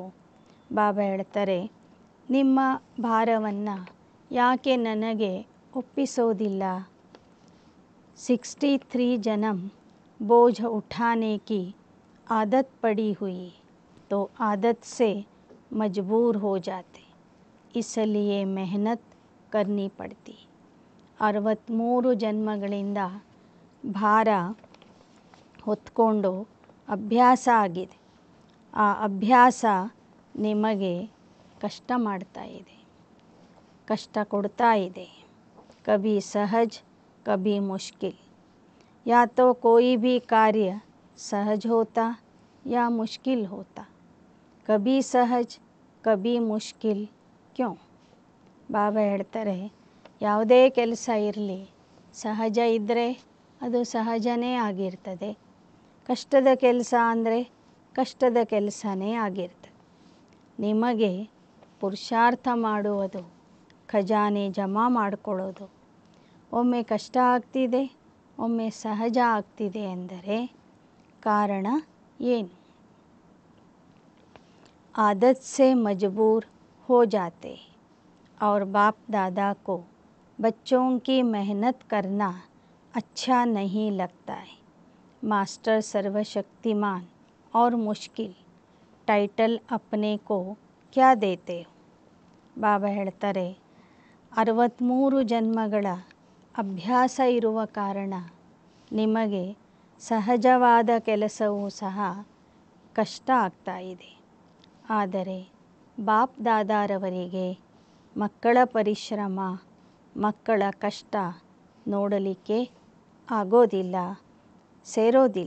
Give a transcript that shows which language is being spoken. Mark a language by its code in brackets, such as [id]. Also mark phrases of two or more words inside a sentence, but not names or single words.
[kn] ಬಾಬಾ ಹೇಳ್ತಾರೆ, ನಿಮ್ಮ ಭಾರವನ್ನು ಯಾಕೆ ನನಗೆ ಒಪ್ಪಿಸೋದಿಲ್ಲ? [hi] 63 जन्म बोझ उठाने की आदत पड़ी हुई तो आदत से मजबूर हो जाते, इसलिए मेहनत करनी पड़ती. [kn] 63 ಜನ್ಮಗಳಿಂದ ಭಾರ ಹೊತ್ಕೊಂಡು ಅಭ್ಯಾಸ ಆಗಿದೆ. ಆ ಅಭ್ಯಾಸ ನಿಮಗೆ ಕಷ್ಟ ಮಾಡ್ತಾ ಇದೆ, ಕಷ್ಟ ಕೊಡ್ತಾ ಇದೆ. [hi] कभी सहज कभी मुश्किल. या तो कोई भी कार्य सहज होता या मुश्किल होता. कभी सहज कभी मुश्किल क्यों? [kn] ಬಾಬಾ ಹೇಳ್ತಾರೆ, ಯಾವುದೇ ಕೆಲಸ ಇರಲಿ, ಸಹಜ ಇದ್ದರೆ ಅದು ಸಹಜನೇ ಆಗಿರ್ತದೆ, ಕಷ್ಟದ ಕೆಲಸ ಅಂದರೆ ಕಷ್ಟದ ಕೆಲಸನೇ ಆಗಿರ್ತದೆ. ನಿಮಗೆ ಪುರುಷಾರ್ಥ ಮಾಡುವುದು, ಖಜಾನೆ ಜಮಾ ಮಾಡಿಕೊಳ್ಳೋದು, ಒಮ್ಮೆ ಕಷ್ಟ ಆಗ್ತಿದೆ, ಒಮ್ಮೆ ಸಹಜ ಆಗ್ತಿದೆ ಎಂದರೆ ಕಾರಣ ಏನು? [hi] आदत से मजबूर हो जाते और बाप दादा को बच्चों की मेहनत करना अच्छा नहीं लगता है. मास्टर सर्वशक्तिमान और मुश्किल टाइटल अपने को क्या देते हो? [kn] ಬಾಬಾ ಹೇಳ್ತಾರೆ, 63 ಜನ್ಮಗಳ ಅಭ್ಯಾಸ ಇರುವ ಕಾರಣ ನಿಮಗೆ ಸಹಜವಾದ ಕೆಲಸವೂ ಸಹ ಕಷ್ಟ ಆಗ್ತಾ ಇದೆ. ಆದರೆ ಬಾಪ್ ದಾದಾರವರಿಗೆ ಮಕ್ಕಳ ಪರಿಶ್ರಮ, ಮಕ್ಕಳ ಕಷ್ಟ ನೋಡಲಿಕ್ಕೆ ಆಗೋದಿಲ್ಲ, ಸೇರೋದಿಲ್ಲ.